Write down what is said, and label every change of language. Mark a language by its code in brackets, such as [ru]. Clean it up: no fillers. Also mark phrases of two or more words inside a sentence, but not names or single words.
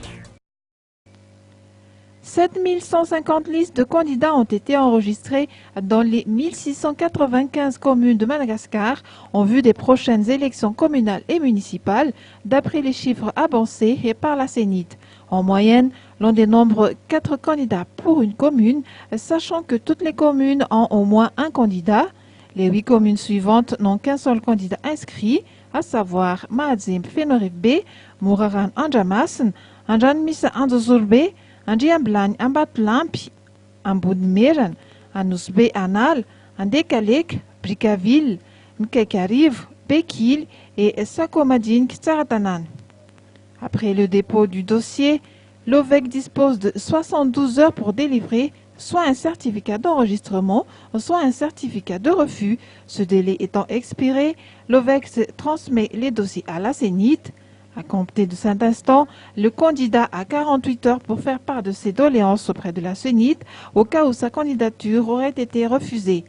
[fr] 7150 listes de candidats ont été enregistrées dans les 1695 communes de Madagascar en vue des prochaines élections communales et municipales, d'après les chiffres avancés par la CENIT. En moyenne, l'on dénombre 4 candidats pour une commune, sachant que toutes les communes ont au moins un candidat. Les 8 communes suivantes n'ont qu'un seul candidat inscrit, à savoir Maadzim Fenorif B, Mouraran Anjamasen, Anjanmisa Andozurbe, Andiamblagne Ambatlampi, Amboudmeran, Anusbe Anal, Andekalek, Bricaville, Mkekariv, Bekil et Sakomadine Ktsaratanan. Après le dépôt du dossier, l'OVEC dispose de 72 heures pour délivrer soit un certificat d'enregistrement, soit un certificat de refus. Ce délai étant expiré, l'OVEC transmet les dossiers à la CENIT. À compter de cet instant, le candidat a 48 heures pour faire part de ses doléances auprès de la CENIT au cas où sa candidature aurait été refusée.